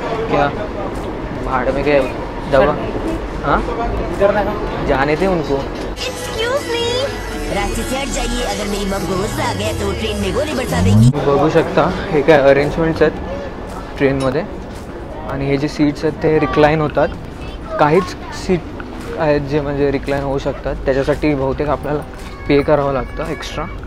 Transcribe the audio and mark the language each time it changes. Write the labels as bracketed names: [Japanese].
[Hindi] क्या भाड़ में गए दवा? हाँ जाने थे उनको. Excuse me, रास्ते से हट जाइए. अगर मेरी मम को गुस्सा आ गया तो ट्रेन में गोली बरसा देगी. [Marathi] बघू शकता हे काय अरेंजमेंट्स आहेत ट्रेनमध्ये. आणि हे जे सीट्स आहेत ते रिक्लाईन होतात. काहीच सीट आहेत जे म्हणजे रिक्लाईन होऊ शकतात. त्याच्यासाठी बहुतेक आपल्याला पे करावं लागतं एक्स्ट्रा.